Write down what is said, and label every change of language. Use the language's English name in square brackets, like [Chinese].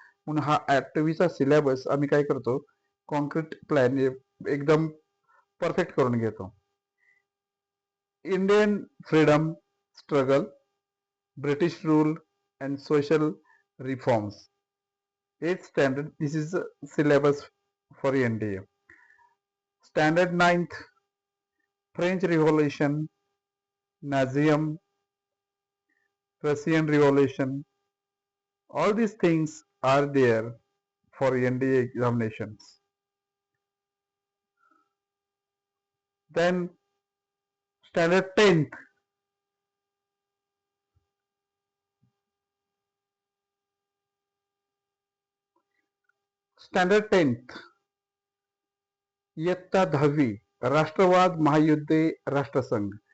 [Marathi] म्हणून हा 8वीचा सिलेबस आम्ही काय करतो, कॉन्क्रीट प्लॅन एकदम परफेक्ट करून घेतो. [English] Indian freedom struggle, British rule and social reforms, 8th standard, this is the syllabus for NDA. Standard 9th, French Revolution, Nazism, Russian Revolution, all these things are there for NDA examinations. Then Standard 10th, standard 10th [Marathi] इयत्ता 10वी राष्ट्रवाद, महायुद्धे, राष्ट्रसंघ